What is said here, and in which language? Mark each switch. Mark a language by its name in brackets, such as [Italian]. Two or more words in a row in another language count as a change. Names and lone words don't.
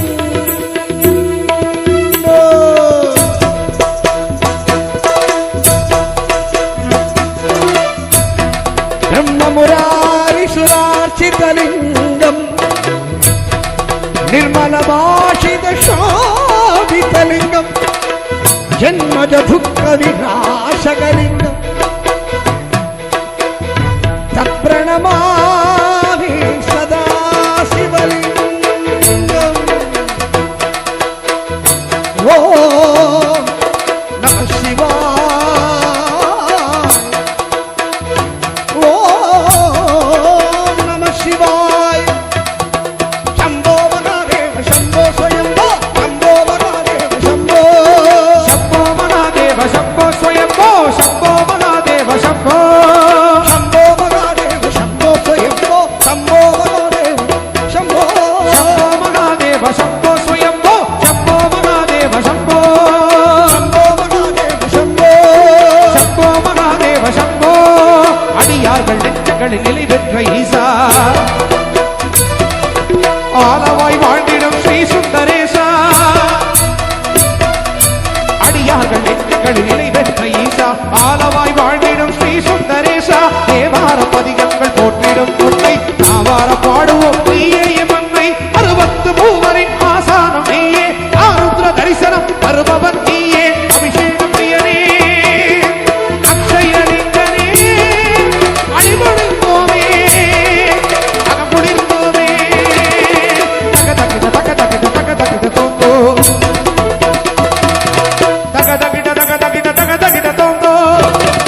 [Sanskrit] ಬ್ರಹ್ಮ ಮುರಾರಿ ಸುರಾರ್ಚಿತಲಿಂಗಂ ನಿರ್ಮಲ ಭಾಷಿತ ಶೋಭಿತಲಿಂಗಂ ಜನ್ಮದ ದುಃಖ ವಿನಾಶಕಲಿಂಗಂ ತತ್ಪ್ರಣಮಾಮಿ ಸದಾ ಶಿವಲಿಂಗಂ ಓ ನಮಃ ಶಿವಾಯ ಓ ನಮಃ ಶಿವಾಯ ಶಂಭೋ ಮಹಾದೇವ ಶಂಭೋ ಸ್ವಯಂಭೋ ಶಂಭೋ ಮಹಾದೇವ ಶಂಭೋ ಶಂಭೋ ಮಹಾದೇವ ಶಂಭೋ ಸ್ವಯಂಭೋ ಶಂಭೋ ಮಹಾದೇವ ಶಂಭೋ ಶಂಭೋ ಮಹಾದೇವ ಶಂಭೋ ಸ್ವಯಂಭೋ ಶಂಭೋ ಮಹಾದೇವ ಶಂಭೋ ಶಂಭೋ ಮಹಾದೇವ ಶಂಭೋ ಸ್ವಯಂಭೋ ಶಂಭೋ ಮಹಾದೇವ ಶಂಭೋ ಶಂಭೋ ಮಹಾದೇವ ಶಂಭೋ ಶಂಭೋ ಮಹಾದೇವ ಶಂಭೋ [Tamil] அடியார்கள் நெஞ்சங்களில் நிலைபெற்ற ஈசா [Sanskrit] ஆலவாய் வாழ்ந்திடும் ஸ்ரீ சுந்தரேசா அடியார்கள் நெஞ்சங்களில் நிலைபெற்ற ஈசா ஆலவாய் வாழ்ந்திடும் ஸ்ரீ [Tamil] சுந்தரேசா தேவார பதிகங்கள் போற்றிடும் உன்னை ஆவார பாடுவோம் நீயே மன்னை 63 ஆசானம் நீயே ஆருத்ர தரிசனம் வருபவன் நீயே அபிஷேகம் பிரியனே அக்ஷயலிங்கனே அடிபடுவோமே அகமுடிந்தோமே தக தகிட தக தகிட தக தகிட தோந்தோ தக தகிட தக தகிட தக தகிட தோந்தோ